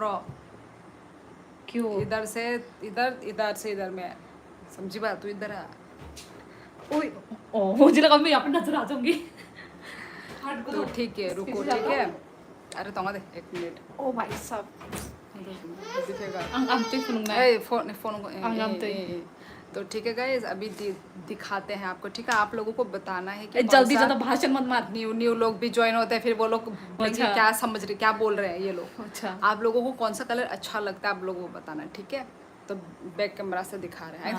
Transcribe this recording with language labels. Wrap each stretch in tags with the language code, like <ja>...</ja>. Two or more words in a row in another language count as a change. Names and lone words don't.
<hi>क्यों? इधर से इधर, इधर से इधर में, समझी बात? तू इधर आ। ओए, ओ मुझे लगा मैं यहाँ पे नजर आ जाऊंगी। हट तो ठीक है, रुको, ठीक है। अरे तो दे 1 मिनट। ओ भाई साहब, दिखेगा।</hi> <trp>ang amtoy punong na.</trp> <hi>फोन को</hi> <trp>ang amtoy.</trp> <hi>तो ठीक है गाइज, अभी दिखाते हैं आपको, ठीक है? आप लोगों को बताना है कि जल्दी ज्यादा भाषण मत मार। न्यू न्यू लोग भी ज्वाइन होते हैं, फिर वो लोग बोलेंगे अच्छा। क्या समझ रहे, क्या बोल रहे हैं ये लोग। अच्छा। आप लोगों को कौन सा कलर अच्छा लगता है आप लोगों को बताना, ठीक है? तो</hi> <en>back camera</en> <hi>से दिखा रहे हैं।</hi>